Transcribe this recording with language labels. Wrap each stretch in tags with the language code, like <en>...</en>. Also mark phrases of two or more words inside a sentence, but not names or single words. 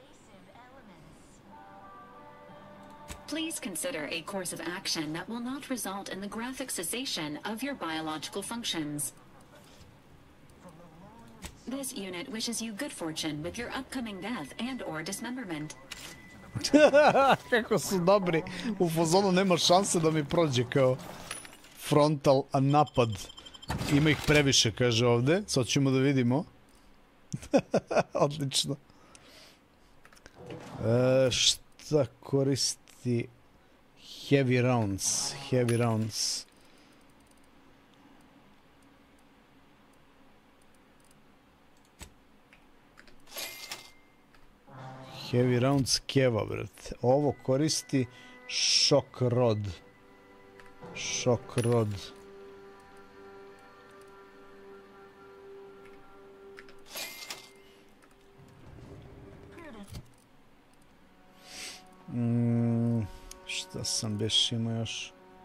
<en>Please consider a course of action that will not result in the graphic cessation of your biological functions. This unit wishes you good fortune with your upcoming death and/or dismemberment.</en> <sr>Kako su dobri. U fazonu nema šanse da mi prođe kao frontal napad. Ima ih previše, kaže ovde. Sad ćemo da vidimo. Odlično. Šta koristi</sr> <en>heavy rounds? Heavy rounds. Heavy rounds</en> <sr>keva, brate. Ovo koristi</sr> <en>shock rod. Shock rod.</en> <sr>Šta sam beš imao još?</sr>